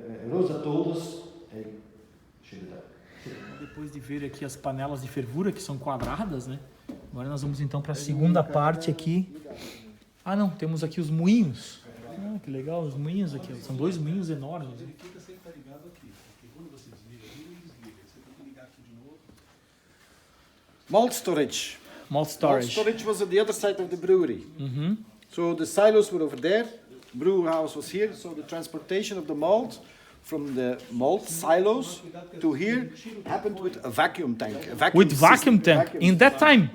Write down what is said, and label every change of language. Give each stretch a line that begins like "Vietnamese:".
English: Rosa told us, hey, should it up.
Portuguese: Depois de ver aqui as panelas de fervura, que são quadradas, né? Agora nós vamos então para a segunda parte aqui. Ah, não, temos aqui os moinhos. Ah, que legal, os moinhos aqui. São 2 moinhos enormes. Ele fica sempre ligado aqui, porque quando você desliga, ele desliga. Você tem que ligar aqui de novo.
English: Malt storage. Malt storage. Malt storage was at the other side of the brewery. So the silos were over there. Brew house was here. So the transportation of the malt from the malt silos to here happened with a vacuum tank. With vacuum tank in that time.